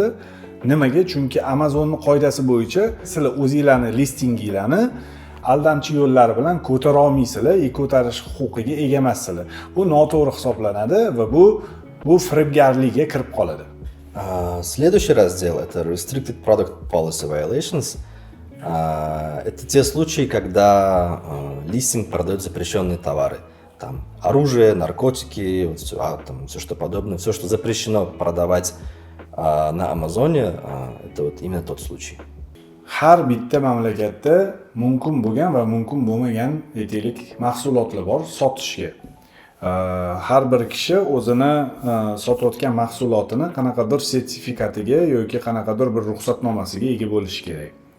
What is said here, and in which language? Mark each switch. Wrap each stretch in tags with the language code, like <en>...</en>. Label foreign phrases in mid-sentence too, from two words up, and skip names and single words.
<uz>Nimaga? Chunki Amazonning qoidasi bo'yicha sizlar o'zingizlarning listinginglarni aldamchi yo'llar bilan ko'tara olmaysizlar, ko'tarish huquqiga ega emassizlar. Bu noto'g'ri hisoblanadi va bu firibgarlikka kirib qoladi.</uz> <ru>Следующий раздел – это</ru> <en>Restricted Product Policy Violations.</en> <ru>Это те случаи, когда листинг продает запрещенные товары. Там оружие, наркотики, вот все, все что подобное, все, что запрещено продавать на Амазоне, это вот именно тот случай.</ru> <uz>Har bitta mamlakatda mumkin bo'lgan va mumkin bo'lmagan aytaylik mahsulotlar bor sotishga. Har bir kishi o'zini sotayotgan mahsulotini qanaqadir sertifikatiga yoki qanaqadir bir ruxsatnomasiga ega bo'lishi kerak.</uz>